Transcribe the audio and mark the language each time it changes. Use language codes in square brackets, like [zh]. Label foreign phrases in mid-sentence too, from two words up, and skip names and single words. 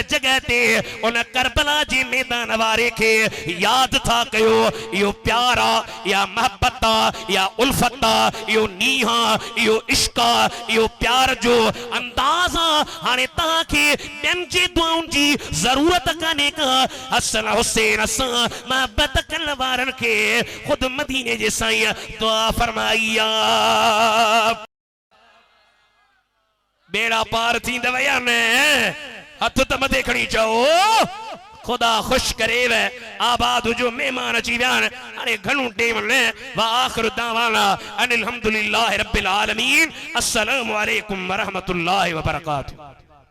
[sd] जगह ते उन करबला जे मैदान वारे खे यादि था कयो इहो प्यार आहे या मोहब्बत आहे या उल्फत आहे इहो नीह आहे इहो इश्क आहे इहो प्यार जो अंदाज़ आहे हाणे तव्हांखे ॿियनि जी दुआउनि जी ज़रूरत कान्हे का हसन हुसैन सां मोहब्बत करण वारनि खे ख़ुदि मदीने जे साईं दुआ फरमाई आहे बेड़ा पार थी दवया ने हथ त मथे खणी चओ खुदा खुश करे वे आबाद जो मेहमान अची विया हाणे घणो टेम न वा [ar] آخر دعوانا أن الحمد لله رب العالمين السلام عليكم ورحمة الله وبركاته.